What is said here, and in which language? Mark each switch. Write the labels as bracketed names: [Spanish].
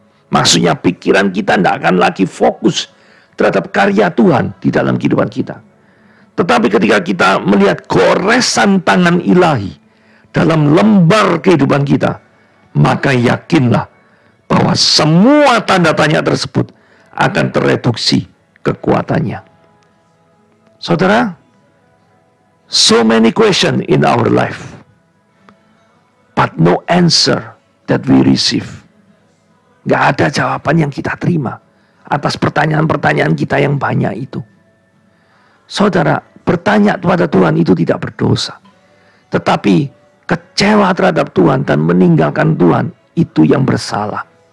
[Indonesian] Maksudnya pikiran kita tidak akan lagi fokus terhadap karya Tuhan di dalam kehidupan kita. Tetapi ketika kita melihat goresan tangan ilahi dalam lembar kehidupan kita, maka yakinlah bahwa semua tanda tanya tersebut akan tereduksi kekuatannya. [English] Saudara, so many questions in our life, but no answer that we receive. [Indonesian] Gak ada jawaban yang kita terima atas pertanyaan-pertanyaan kita yang banyak itu. Saudara, bertanya kepada Tuhan itu tidak berdosa. Tetapi kecewa terhadap Tuhan dan meninggalkan Tuhan itu yang bersalah.